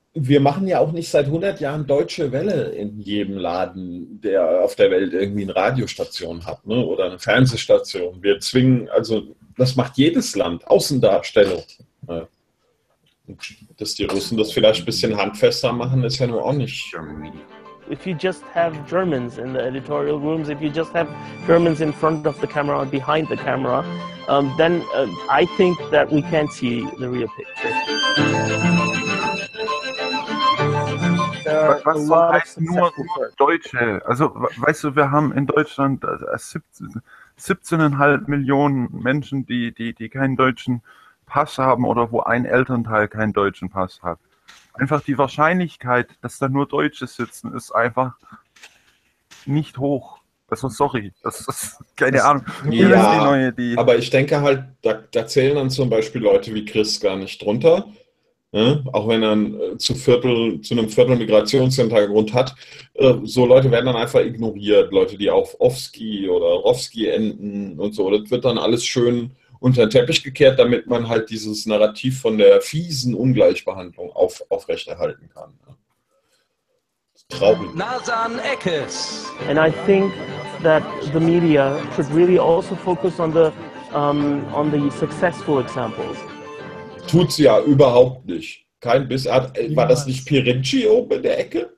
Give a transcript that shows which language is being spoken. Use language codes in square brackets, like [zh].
[de] Wir machen ja auch nicht seit 100 Jahren Deutsche Welle in jedem Laden, der auf der Welt irgendwie eine Radiostation hat, ne? Oder eine Fernsehstation. Wir zwingen, also das macht jedes Land, Außendarstellung. Ne? Dass die Russen das vielleicht ein bisschen handfester machen, ist ja nur auch nicht. [en] If you just have Germans in the editorial rooms, if you just have Germans in front of the camera or behind the camera, then I think that we can't see the real picture. [de] Was soll heißen, nur Deutsche? Also, weißt du, wir haben in Deutschland 17,5 Millionen Menschen, die keinen deutschen Pass haben oder wo ein Elternteil keinen deutschen Pass hat. Einfach die Wahrscheinlichkeit, dass da nur Deutsche sitzen, ist einfach nicht hoch. Also sorry, das ist keine Ahnung. Ja, aber ich denke halt, da zählen dann zum Beispiel Leute wie Chris gar nicht drunter. Ne? Auch wenn er zu einem Viertel Migrationshintergrund hat. So Leute werden dann einfach ignoriert. Leute, die auf Ofski oder Rowski enden und so. Das wird dann alles schön unter den Teppich gekehrt, damit man halt dieses Narrativ von der fiesen Ungleichbehandlung aufrechterhalten kann. [en] And I think that the media should really also focus on the successful examples. [de] Tut's ja überhaupt nicht. Kein Biss. War das nicht Pirinci oben in der Ecke?